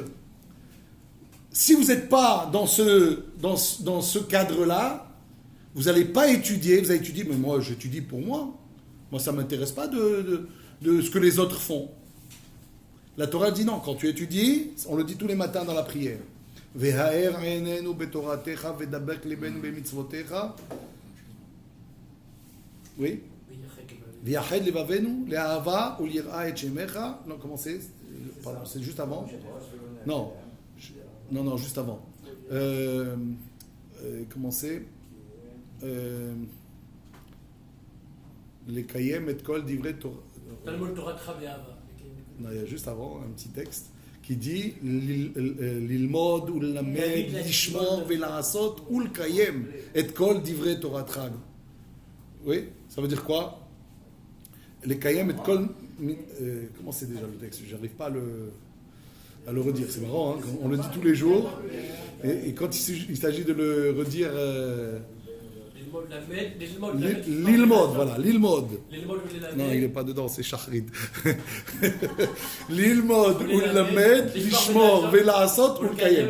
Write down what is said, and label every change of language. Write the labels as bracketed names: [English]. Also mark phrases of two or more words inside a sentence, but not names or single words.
[French] Si vous n'êtes pas dans ce cadre-là, vous n'allez pas étudier. Vous allez étudier, mais moi, j'étudie pour moi. Moi, ça ne m'intéresse pas de ce que les autres font. La Torah dit non. Quand tu étudies, on le dit tous les matins dans la prière. [Hebrew] והאר עינינו בתורתך ודבק ליבנו במצוותיך. [French] Oui. [Hebrew] ויחד לבבנו לאהבה וליראה את שמך. [French] Non, comment c'est? Pardon, c'est juste avant. Non, non, juste avant. Comment c'est? [Hebrew] לקיים את כל דברי תורה. [French] Non, il y a juste avant un petit texte qui dit [Hebrew] ללמוד וללמד, לשמור ולעשות ולקיים את כל דברי תורתך. [French] Oui, ça veut dire quoi? [Hebrew] לקיים את כל... [French] comment c'est déjà le texte? J'arrive pas à le redire. C'est marrant, hein? On le dit tous les jours. Et quand il s'agit de le redire... l'ilmod, voilà, l'ilmod. Non, il n'est pas dedans, c'est shachrid. [Hebrew] ללמוד וללמד, לשמור, ולעשות ולקיים.